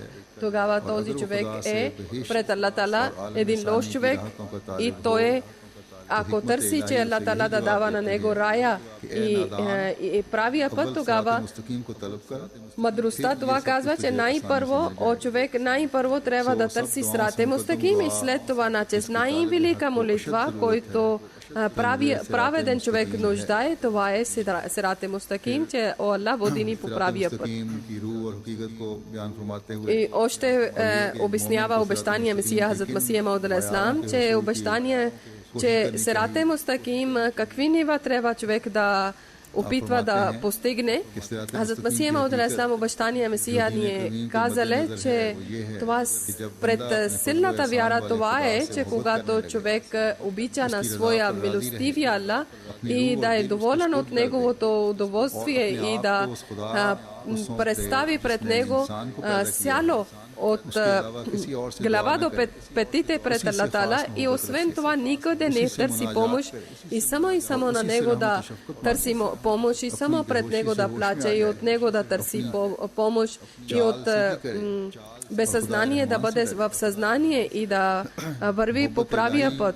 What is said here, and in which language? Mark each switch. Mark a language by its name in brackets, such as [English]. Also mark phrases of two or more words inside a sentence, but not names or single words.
[Bulgarian] Тогава този човек е пред Аллах Тала един лош човек и той е, ако търси, че Аллах Тала да дава на него рая и правия път, тогава мъдростта това казва, че човек най-първо трябва да търси [Arabic] صراط مستقيم [Bulgarian] и след това най-велика молитва, който праведен човек нуждае, това е [Arabic] صراط مستقيم, [Bulgarian] че о Аллах води ни по правия път. И още обяснява обещания Месия Хазрат Масих Мауд [Arabic] عليه السلام, [Bulgarian] че обещание, че [Arabic] صراط مستقيم, [Bulgarian] какви нива трябва човек да опитва да постигне. Хазрат Масих Мауд [Arabic] عليه السلام [Bulgarian] обещания Месия ни е казале, че това пред силната вяра това е, че когато човек обича на своя милостивия Аллах и да е доволен от неговото удоволствие и да представи пред него сяло от глава до петите пред Аллах Тала и освен това никъде не търси помощ и само на него да търси помощ и само пред него да плаче и от него да търси помощ и от безсъзнание да бъде в съзнание и да върви по правия път.